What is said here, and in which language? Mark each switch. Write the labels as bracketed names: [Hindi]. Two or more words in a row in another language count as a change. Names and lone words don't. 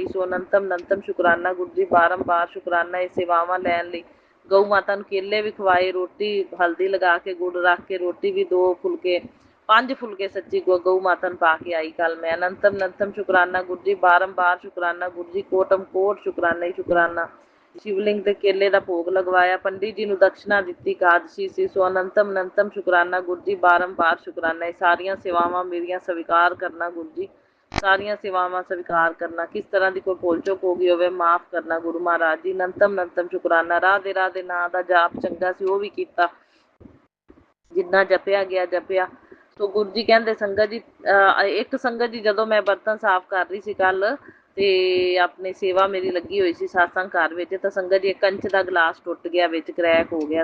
[Punjabi] ਸੋ ਅਨੰਤਮ ਅਨੰਤਮ ਸ਼ੁਕਰਾਨਾ ਗੁਰੂ ਜੀ, ਬਾਰੰਬਾਰ ਸ਼ੁਕਰਾਨਾ ਇਹ ਸੇਵਾਵਾਂ ਲੈਣ ਲਈ, ਗਊ ਮਾਤਾ ਨੂੰ ਕੇਲੇ ਵੀ ਖਵਾਏ, ਰੋਟੀ ਹਲਦੀ ਲਗਾ ਕੇ ਗੁੜ ਰੱਖ ਕੇ ਰੋਟੀ ਵੀ 2 ਫੁਲਕੇ 5 ਫੁਲਕੇ ਸੱਚੀ ਗਊ ਮਾਤਾ ਨੂੰ ਪਾ ਕੇ ਆਈ ਕੱਲ ਮੈਂ। ਅਨੰਤਮ ਅਨੰਤਮ ਸ਼ੁਕਰਾਨਾ ਗੁਰੂ ਜੀ, ਬਾਰੰਬਾਰ ਸ਼ੁਕਰਾਨਾ ਗੁਰੂ ਜੀ, ਕੋਟਮ ਕੋਟ ਸ਼ੁਕਰਾਨਾ ਹੀ ਸ਼ੁਕਰਾਨਾ। ਸ਼ਿਵਲਿੰਗ ਤੇ ਕੇਲੇ ਕਾ ਭੋਗ ਲਗਵਾਇਆ, ਪੰਡਿਤ ਜੀ ਨੂੰ दक्षिणा ਦਿੱਤੀ, ਏਕਾਦਸ਼ੀ ਸੀ। ਸੋ ਅਨੰਤਮ ਅਨੰਤਮ ਸ਼ੁਕਰਾਨਾ ਗੁਰੂ ਜੀ, ਬਾਰੰਬਾਰ ਸ਼ੁਕਰਾਨਾ। ਸਾਰੀਆਂ ਸੇਵਾਵਾਂ ਮੇਰੀਆਂ ਸਵੀਕਾਰ ਕਰਨਾ ਗੁਰੂ ਜੀ, ਸਾਰੀਆਂ ਸੇਵਾਵਾਂ ਸਵੀਕਾਰ ਕਰਨਾ। ਕਿਸ ਤਰ੍ਹਾਂ ਦੀ ਕੋਈ ਭੁੱਲ ਚੁੱਕ ਹੋ ਗਈ ਹੋਵੇ ਮਾਫ਼ ਕਰਨਾ ਗੁਰੂ ਮਹਾਰਾਜ ਜੀ। ਅਨੰਤਮ ਅਨੰਤਮ ਸ਼ੁਕਰਾਨਾ। ਰਾਧੇ ਰਾਧੇ ਨਾਂ ਦਾ ਜਾਪ ਚੰਗਾ ਸੀ ਉਹ ਵੀ ਕੀਤਾ, ਜਿੰਨਾ ਜਪਿਆ ਗਿਆ ਜਪਿਆ। ਸੋ ਗੁਰੂ ਜੀ ਕਹਿੰਦੇ ਸੰਗਤ ਜੀ, ਇੱਕ ਸੰਗਤ ਜੀ ਜਦੋਂ ਮੈਂ ਬਰਤਨ ਸਾਫ਼ ਕਰ ਰਹੀ ਸੀ ਕੱਲ੍ਹ ਤੇ ਆਪਣੀ ਸੇਵਾ ਮੇਰੀ ਲੱਗੀ ਹੋਈ ਸੀ ਸਤਸੰਗ ਘਰ ਵਿੱਚ, ਤਾਂ ਸੰਗਤ ਜੀ ਕੰਚ ਕਾ ਗਿਲਾਸ ਟੁੱਟ ਗਿਆ, ਵਿੱਚ ਕ੍ਰੈਕ ਹੋ ਗਿਆ।